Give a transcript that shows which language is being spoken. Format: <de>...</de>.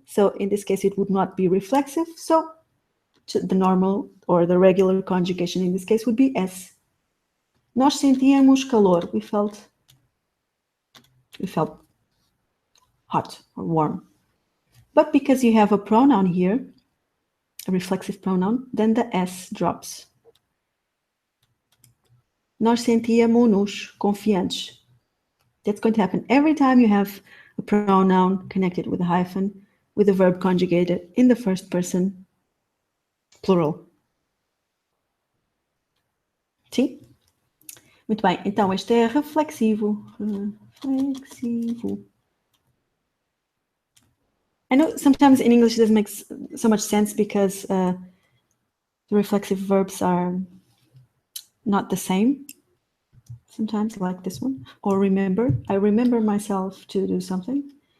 <en>So in this case, it would not be reflexive. So the normal or the regular conjugation in this case would be S.</en> <pt>Nós sentíamos calor.</pt> <en>We felt hot or warm. But because you have a pronoun here, a reflexive pronoun, then the S drops.</en> <pt>Nós sentíamos confiantes.</pt> <en>That's going to happen every time you have a pronoun connected with a hyphen, with a verb conjugated in the first person plural.</en> <pt>Sim? Muito bem, então este é reflexivo. Reflexivo.</pt> <en>I know sometimes in English it doesn't make so much sense because the reflexive verbs are not the same. Sometimes like this one. Or remember. I remember myself to do something.</en>